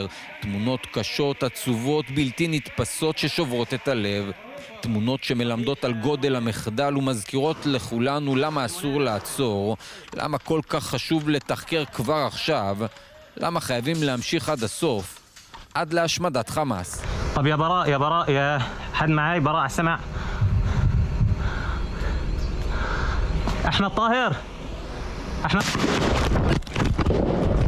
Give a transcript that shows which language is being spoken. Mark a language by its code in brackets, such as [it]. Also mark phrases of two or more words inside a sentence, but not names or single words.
[he] תמונות קשות, עצובות, בלתי נתפסות ששוברות את הלב, תמונות שמלמדות על גודל המחדל ומזכירות לכולנו למה אסור לעצור, למה כל כך חשוב לתחקר כבר עכשיו, למה חייבים להמשיך עד הסוף, עד להשמדת חמאס. [ar] طب يا براء يا حد معاي براء السمع احمد طاهر احمد